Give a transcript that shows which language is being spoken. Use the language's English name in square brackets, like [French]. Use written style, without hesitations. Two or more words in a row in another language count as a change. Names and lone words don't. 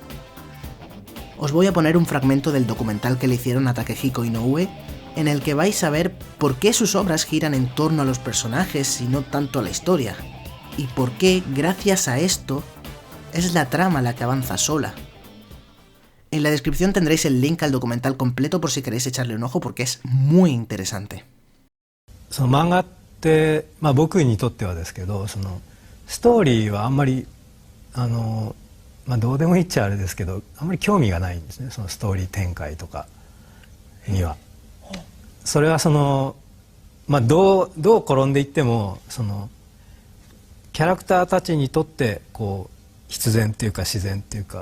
[Spanish] Os voy a poner un fragmento del documental que le hicieron a Takehiko Inoue, en el que vais a ver por qué sus obras giran en torno a los personajes y no tanto a la historia, y por qué, gracias a esto, es la trama la que avanza sola. En la descripción tendréis el link al documental completo por si queréis echarle un ojo porque es muy interesante. [Japanese] その漫画って、僕にとってはですけど、そのストーリーはあんまりどうでもいいっちゃあれですけど、あんまり興味がないんですね。そのストーリー展開とかには。それはそのどう転んでいってもそのキャラクターたちにとってこう必然っていうか自然っていうか。